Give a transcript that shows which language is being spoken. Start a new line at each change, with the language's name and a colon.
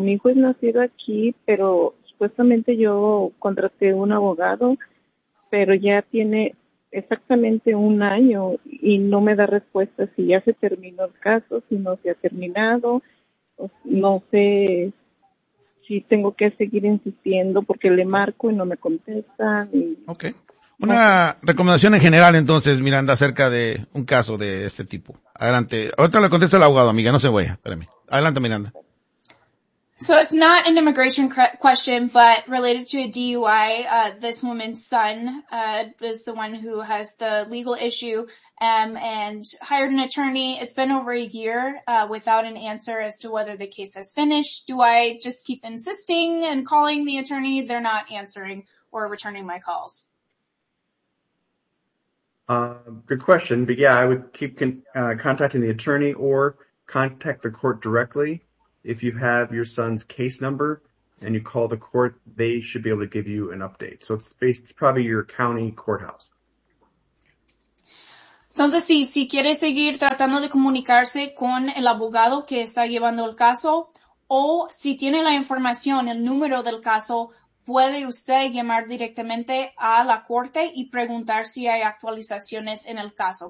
Spanish: Mi hijo es nacido aquí, pero supuestamente yo contraté un abogado, pero ya tiene exactamente un año y no me da respuesta si ya se terminó el caso, si no se ha terminado, no sé si tengo que seguir insistiendo porque le marco y no me contestan. Y
English: okay.
Spanish: Una recomendación en general entonces, Miranda, acerca de un caso de este tipo. Adelante. Ahorita le contesta el abogado, amiga, no se vaya. Espérame. Adelante, Miranda.
English: So it's not an immigration question, but related to a DUI, this woman's son is the one who has the legal issue and hired an attorney. It's been over a year without an answer as to whether the case has finished. Do I just keep insisting and calling the attorney? They're not answering or returning my calls. Good question. But yeah, I would keep contacting the attorney or contact the court directly. If you have your son's case number and you call the court, they should be able to give you an update. So it's based probably your county courthouse.
Spanish: Entonces, si quiere seguir tratando de comunicarse con el abogado que está llevando el caso, o si tiene la información, el número del caso, puede usted llamar directamente a la corte y preguntar si hay actualizaciones en el caso.